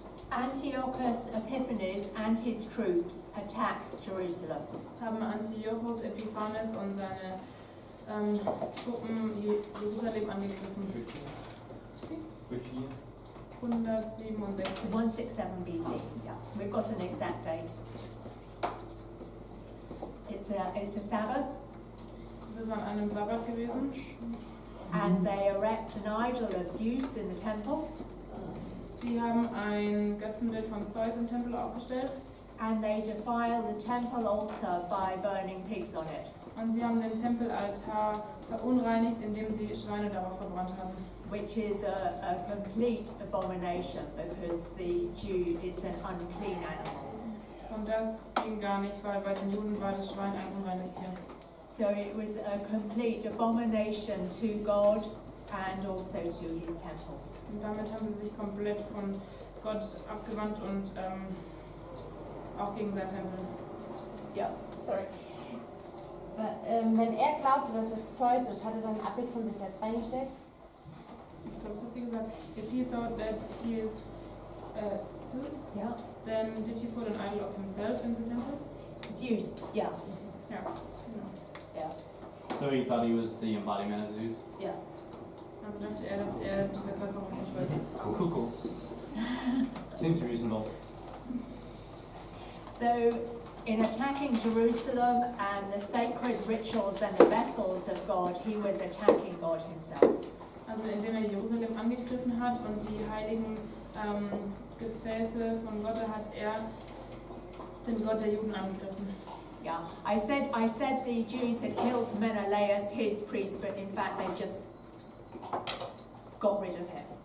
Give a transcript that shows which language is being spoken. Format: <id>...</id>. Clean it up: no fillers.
<en>Antiochus Epiphanes and his troops attack Jerusalem.</en> <de>haben Antiochus Epiphanes und seine Truppen Jerusalem angegriffen.</de> <en>Which year? 167. 167 BC. Yeah, we've got an exact date. It's a Sabbath,</en> <de>Das ist an einem Sabbat gewesen.</de> <en>and they erect an idol of Zeus in the temple,</en> <de>Die haben ein Götzenbild von Zeus im Tempel aufgestellt</de> <en>and they defile the temple altar by burning pigs on it,</en> <de>und sie haben den Tempelaltar verunreinigt, indem sie Schweine darauf verbrannt haben.</de> <en>which is a complete abomination because it's an unclean animal.</en> <de>Und das ging gar nicht, weil bei den Juden war das Schwein ein unreines Tier.</de> <en>So it was a complete abomination to God and also to his temple.</en> <de>Und damit haben sie sich komplett von Gott abgewandt und auch gegen seinen Tempel.</de> <en>Yeah. Sorry.</en> <de>Wenn er glaubte, dass er Zeus ist, hat er dann ein Abbild von sich selbst reingestellt? Ich glaube, das hat sie gesagt.</de> <en>If he thought that he is Zeus, Yeah. then did he put an idol of himself in the temple? Zeus. Yeah.</en> <de>Ja, genau.</de> <en>Yeah. So he thought he was the embodiment of Zeus? Yeah.</en> <de>Also dachte er, dass er die Verkörperung von Zeus ist.</de> <en>Cool. Seems reasonable. So in attacking Jerusalem and the sacred rituals and the vessels of God, he was attacking God himself.</en> <de>Also indem er Jerusalem angegriffen hat und die heiligen Gefäße von Gott, hat er den Gott der Juden angegriffen.</de> <en>Yeah. I said the Jews had killed Menelaus, his priest, but in fact they just got rid of him.</en>